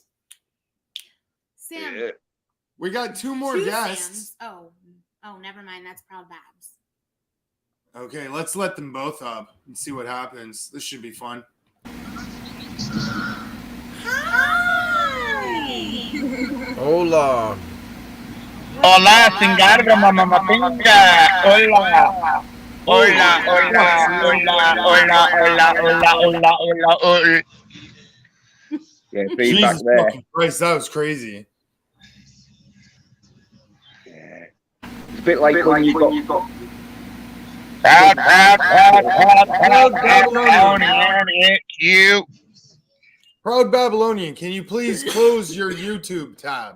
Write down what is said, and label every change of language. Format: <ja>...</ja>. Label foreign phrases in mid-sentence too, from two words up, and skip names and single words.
<en>Sam. Yeah. We got two more Two guests. Sams. Oh, never mind. That's Proud Babs. Okay, let's let them both up and see what happens. This should be fun. Hi. Hola.</en> <es>Hola, cingarro, mamá pinga.</es> <en>Hola.</en> <es>Hola, hola, hola, hola, hola, hola, hola, hola, hola.</es> <en>Yeah, feedback Jesus there. fucking Christ, that was crazy. Yeah. It's a bit like when you got Proud Babylonian, it's you. Proud Babylonian, can you please close your YouTube tab?</en>